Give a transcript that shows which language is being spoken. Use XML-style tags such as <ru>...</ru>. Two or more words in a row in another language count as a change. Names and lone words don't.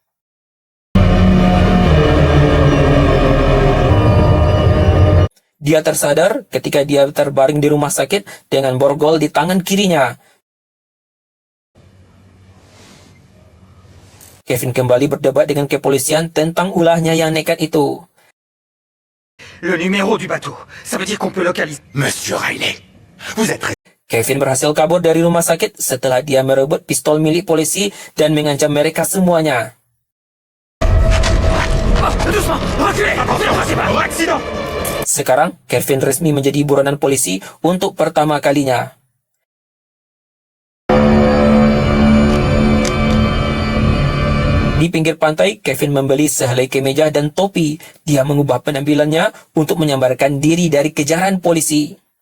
<id>Dia tersadar ketika dia terbaring di rumah sakit dengan borgol di tangan kirinya. Kevin kembali berdebat dengan kepolisian tentang ulahnya yang nekat itu.</id> <fr>Le numéro du bateau, ça veut dire qu'on peut localiser. Monsieur Riley, vous êtes...</fr> <id>Kevin berhasil kabur dari rumah sakit setelah dia merebut pistol milik polisi dan mengancam mereka semuanya.</id> <fr>Doucement. Reculez. C'est le principal. Accident.</fr> <id>Sekarang, Kevin resmi menjadi buronan polisi untuk pertama kalinya. Di pinggir pantai, Kevin membeli sehelai kemeja dan topi. Dia mengubah penampilannya untuk menyambarkan diri dari kejaran polisi.</id>